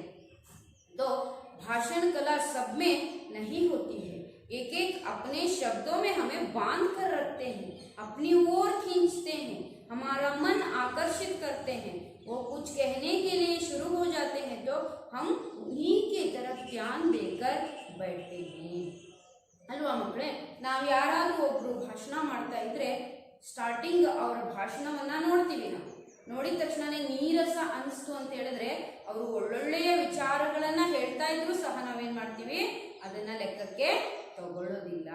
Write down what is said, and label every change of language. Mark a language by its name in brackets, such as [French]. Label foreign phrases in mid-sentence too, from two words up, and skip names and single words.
[Hindi] तो भाषण कला सब में नहीं होती है, एक एक अपने शब्दों में हमें बांध कर रखते हैं, अपनी ओर खींचते हैं, हमारा मन आकर्षित करते हैं। वो कुछ कहने के लिए शुरू हो जाते हैं तो हम उन्हीं की तरफ ध्यान देकर [Kannada] ಬೇಡ್ತೀವಿ ಅಲ್ವಾ ಮಕ್ಕಳೇ. ನಾವು ಯಾರಾದರೂ ಒಬ್ರು ಭಾಷಣ ಮಾಡ್ತಾ ಇದ್ರೆ ಸ್ಟಾರ್ಟಿಂಗ್ ಅವರ ಭಾಷಣವನ್ನ ನೋಡ್ತೀವಿ. ನಾವು ನೋಡಿದ ತಕ್ಷಣನೇ ನೀರಸ ಅನಿಸ್ತು ಅಂತ ಹೇಳಿದ್ರೆ ಅವರು ಒಳ್ಳೊಳ್ಳೆಯ ವಿಚಾರಗಳನ್ನ ಹೇಳ್ತಾ ಇದ್ರು ಸಹ ನಾವೇನ್ ಮಾಡ್ತೀವಿ, ಅದನ್ನ ಲೆಕ್ಕಕ್ಕೆ ತಗೊಳ್ಳೋದಿಲ್ಲ.